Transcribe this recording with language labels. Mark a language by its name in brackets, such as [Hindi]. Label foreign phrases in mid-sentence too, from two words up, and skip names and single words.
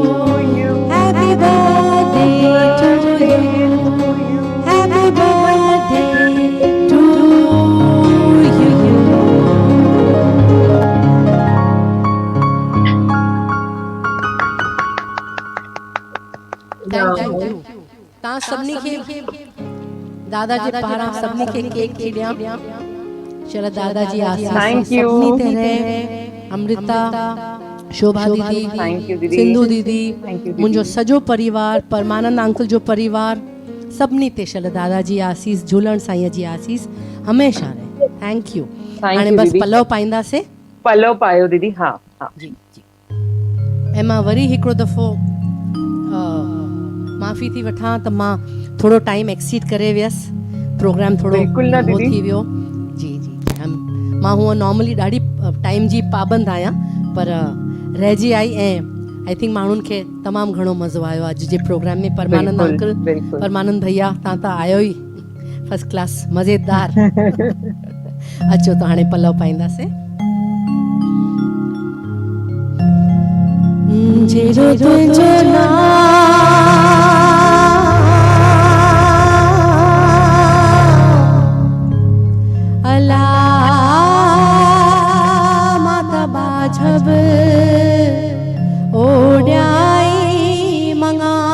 [English] Happy birthday to you. Happy birthday to you. Thank you. [Sindhi] तव्हां सभिनी खे दादा जे पारां सभिनी खे केक थी ॾियां। चलो दादा जी आशीष [English] Thank you. [Sindhi] सभिनी ते रहे। अमृता, शोभा दीदी, [English] Thank you, [Sindhi] दीदी। सिंधु दीदी, [English] Thank you, [Sindhi] दीदी। मुंहिंजो सॼो परिवार, परमानंद अंकल जो परिवार, सभिनी ते शल दादा जी आशीष, झूलण साईं जी आशीष हमेशह रहे। [English] thank you. हाणे you, [Sindhi] बस दीदी। पलव पाईंदासीं। पलव पायो दीदी। हाँ हाँ जी जी। ऐं मां वरी हिकिड़ो दफ़ो माफ़ी थी वठां त मां थोरो टाइम एक्सीड करे वियसि। प्रोग्राम थोरो बिल्कुलु न हो दीदी। थी वियो। जी जी। मां हूअं नॉर्मली ॾाढी टाइम जी पाबंद आहियां, पर रहिजी आई। ऐं [English] I think [Sindhi] माण्हुनि खे तमामु घणो मज़ो आयो अॼु जे प्रोग्राम में। परमानंद बिल्कुलु, अंकल, बिल्कुलु। परमानंद भैया, तव्हां त आयो ई [English] first class, [Sindhi] मज़ेदार। अचो त हाणे पलव पाईंदासीं। जहिड़ो तुंहिंजो नाम अला माता बाझब ओड्याई मंगा